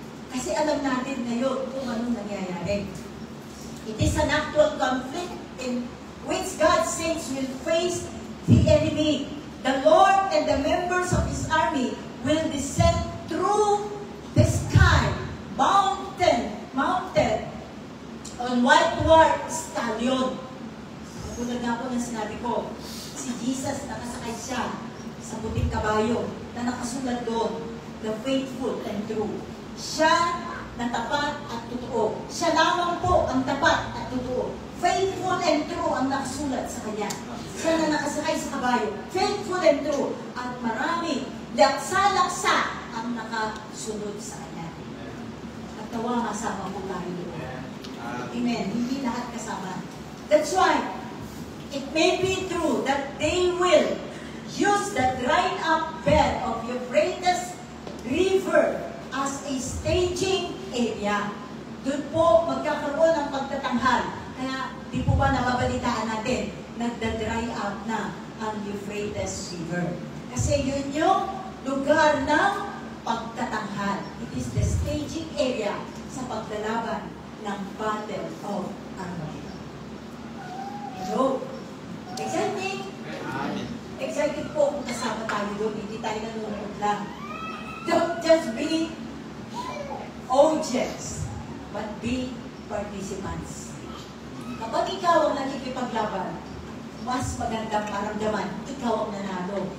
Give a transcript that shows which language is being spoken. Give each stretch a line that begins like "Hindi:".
Filipino: Kasi alam natin ngayon kung anong nangyayari.
English: It is an actual conflict in which God's saints will face the enemy. The Lord and the members of His army will descend through the sky, mounted on white stallion.
Filipino: Tulad nga po ng sinabi ko, si Jesus nakasakay siya sa puting kabayo na nakasulat doon,
English: the faithful and true.
Filipino: Siya na tapat at totoo. Siya lamang po ang tapat at totoo.
English: Faithful and true
Filipino: ang nakasulat sa kanya. Siya na nakasakay sa kabayo.
English: Faithful and true.
Filipino: At marami, laksa-laksa ang nakasunod sa kanya. At tawa masama po tayo doon. Amen. Hindi lahat kasama.
English: That's why, it may be true that they will use the dried up bed of Euphrates River as a staging area.
Filipino: Doon po magkakaroon ng pagtatanghal. Kaya di po ba nababalitaan natin, nagda-dry up na ang Euphrates River. Kasi yun yung lugar ng pagtatanghal.
English: It is the staging area
Filipino: sa paglalaban ng
English: Battle of Armageddon. Hello? Exciting?
Filipino: Excited po kung kasama tayo doon. Hindi tayo nanonood lang.
English: Don't just be audience, but be participants.
Filipino: Kapag ikaw ang nakikipaglaban, mas magandang maramdaman, ikaw ang nanalo.